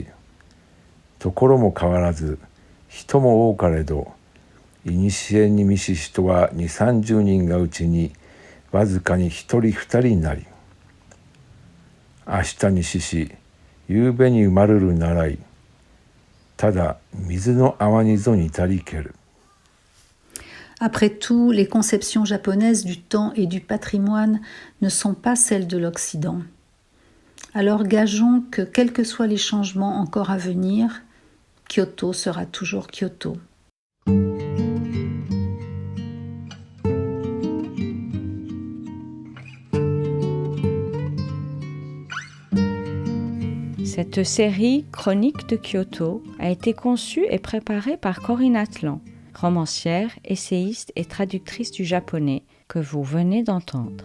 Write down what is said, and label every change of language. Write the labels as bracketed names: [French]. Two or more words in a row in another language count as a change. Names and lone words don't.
[Japanese] ところも変わらず、人も多かれど、いにしえに見し人は2、30人がうちに、わずかに1人2人になり。明日に死し、夕べに生まれるならい。ただ水の泡にぞ似たりける。 [French] Après tout, les conceptions japonaises du temps et du patrimoine ne sont pas celles de l'Occident. Alors gageons que, quels que soient les changements encore à venir, Kyoto sera toujours Kyoto. Cette série Chroniques de Kyoto a été conçue et préparée par Corinne Atlan, romancière, essayiste et traductrice du japonais que vous venez d'entendre.